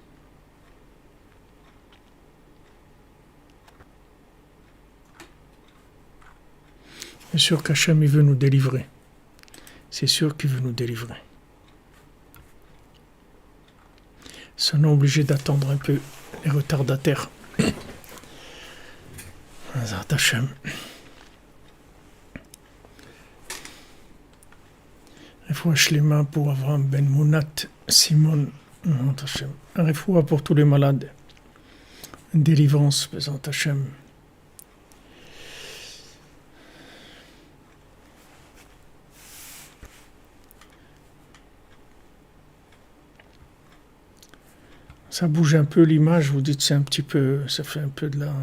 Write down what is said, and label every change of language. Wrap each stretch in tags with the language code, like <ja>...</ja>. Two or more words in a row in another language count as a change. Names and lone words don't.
<fr>C'est sûr qu'Hachem, il veut nous délivrer. C'est sûr qu'il veut nous délivrer. Sont obligés d'attendre un peu les retardataires.</fr> <he>עזרת השם. רפואה שלמה</he> <fr>pour Avraham Ben Mounat Simon.</fr> <he>עזרת השם.</he> <fr>Refoua pour tous les malades. Une délivrance,</fr> <he>עזרת השם.</he> <fr>Ça bouge un peu l'image, vous dites c'est un petit peu, ça fait un peu de la...</fr>